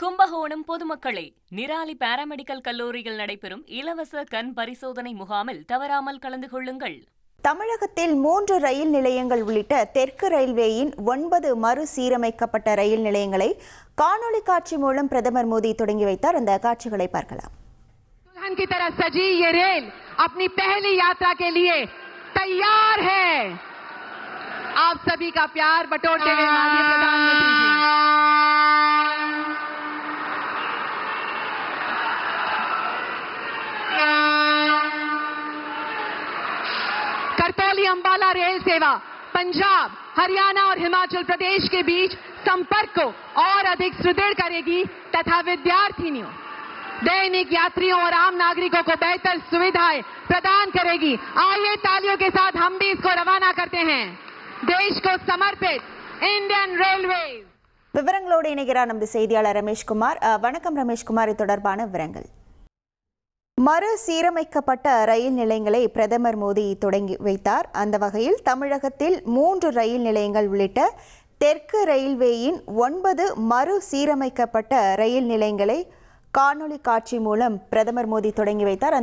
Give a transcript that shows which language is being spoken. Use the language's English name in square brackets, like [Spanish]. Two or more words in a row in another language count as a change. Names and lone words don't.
[Tamil] கும்பகோணம் பொதுமக்களே, நிராலி பாராமெடிக்கல் கல்லூரியில் நடைபெறும் இலவச கண் பரிசோதனை முகாமில் தவறாமல் கலந்து கொள்ளுங்கள். தமிழகத்தில் 3 ரயில் நிலையங்கள் உள்ளிட்ட தெற்கு ரயில்வேயின் 9 மறுசீரமைக்கப்பட்ட ரயில் நிலையங்களை காணொலி காட்சி மூலம் பிரதமர் மோடி தொடங்கி வைத்தார். அந்த காட்சிகளை பார்க்கலாம். [Hindi] दुल्हन की तरह सजी ये रेल अपनी पहली यात्रा के लिए तैयार है. आप सभी का प्यार बटोरते हुए माननीय प्रधानमंत्री जी. करतौली अंबाला रेल सेवा पंजाब, हरियाणा और हिमाचल प्रदेश के बीच संपर्क को और अधिक सुदृढ़ करेगी तथा विद्यार्थियों, दैनिक यात्रियों और आम नागरिकों को बेहतर सुविधाएं प्रदान करेगी. आइए तालियों के साथ हम भी इसको रवाना करते हैं. देश को समर्पित इंडियन रेलवेज. [Tamil] விவரங்களோடு இணைகிறார் நமது செய்தியாளர் ரமேஷ்குமார். வணக்கம் ரமேஷ்குமார், இது தொடர்பான விவரங்கள். மறுசீரமைக்கப்பட்ட ரயில் நிலையங்களை பிரதமர் மோடி தொடங்கி வைத்தார். அந்த வகையில் தமிழகத்தில் 3 ரயில் நிலையங்கள் உள்ளிட்ட தெற்கு ரயில்வேயின் 9 மறுசீரமைக்கப்பட்ட ரயில் நிலையங்களை காணொலி காட்சி மூலம் பிரதமர் மோடி தொடங்கி வைத்தார்.